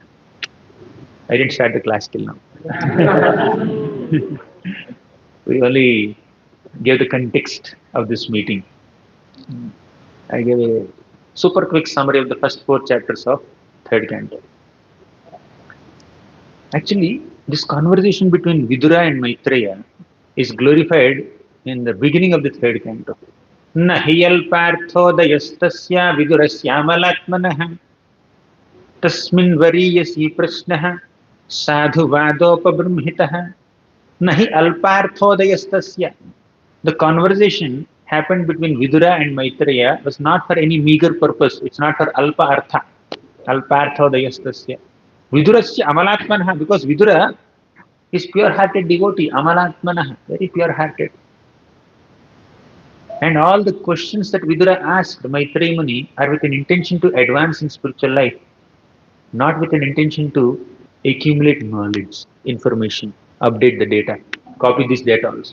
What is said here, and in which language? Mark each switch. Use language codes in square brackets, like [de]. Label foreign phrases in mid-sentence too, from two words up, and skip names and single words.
[en] I didn't start the class till now. We only gave the context of this meeting. I gave a super quick summary of the first 4 chapters of 3rd canto. Actually, this conversation between Vidura and Maitreya is glorified in the beginning of the 3rd canto. [sa] Nahiyal parthodayastasya vidurasyamalatmanah tasmin variyasi prashnah sadhu vadopabramhitah nahi alparthodayastasya. [en] The conversation happened between Vidura and Maitreya was not for any meager purpose. It's not for [sa] alpa artha. [en] Alparthodayastasya. [sa] Vidurasya amalatmanah, [en] because Vidura is pure-hearted devotee, amalatmanah, very pure-hearted. And all the questions that Vidura asked Maitreya Muni are with an intention to advance in spiritual life, not with an intention to accumulate knowledge, information, update the data, copy this data also.